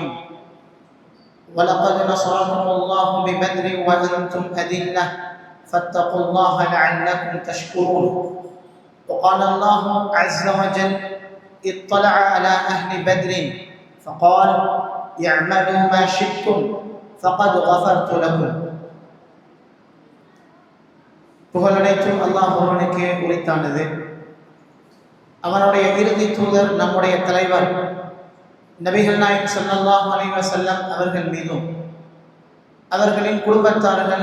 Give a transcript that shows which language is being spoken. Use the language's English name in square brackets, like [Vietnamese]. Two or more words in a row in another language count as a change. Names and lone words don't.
[Arabic] ولقد نصركم الله ببدر وأنتم أذلة فاتقوا الله لعلكم تشكرون. وقال الله عز وجل: اطلع على أهل بدر فقال: اعملوا ما شئتم فقد غفرت لكم. [Tamil] புகழனைத்தும் அல்லாஹ் ஒருவனுக்கே உரித்தானது. அவனுடைய இறுதி தூதர் நம்முடைய தலைவர் நபிகள் நாயகம் [Arabic] صلى الله عليه وسلم [Tamil] அவர்கள் மீதும் அவர்களின் குடும்பத்தார்கள்